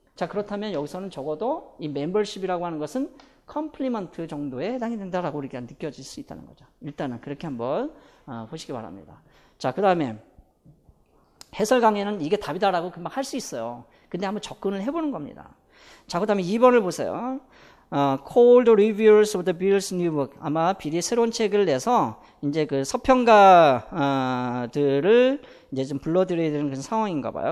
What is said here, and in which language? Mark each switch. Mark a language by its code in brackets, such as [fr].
[ko] 자, 그렇다면 여기서는 적어도 이 멤버십이라고 하는 것은 컴플리먼트 정도에 해당이 된다라고 우리가 느껴질 수 있다는 거죠. 일단은 그렇게 한번 보시기 바랍니다. 자, 그 다음에 해설 강의는 이게 답이다라고 금방 할 수 있어요. 근데 한번 접근을 해보는 겁니다. 자, 그 다음에 2번을 보세요. [en] Call the reviewers of the Bill's new book. [ko] 아마 빌이 새로운 책을 내서 이제 그 서평가들을 이제 좀 불러드려야 되는 그런 상황인가 봐요.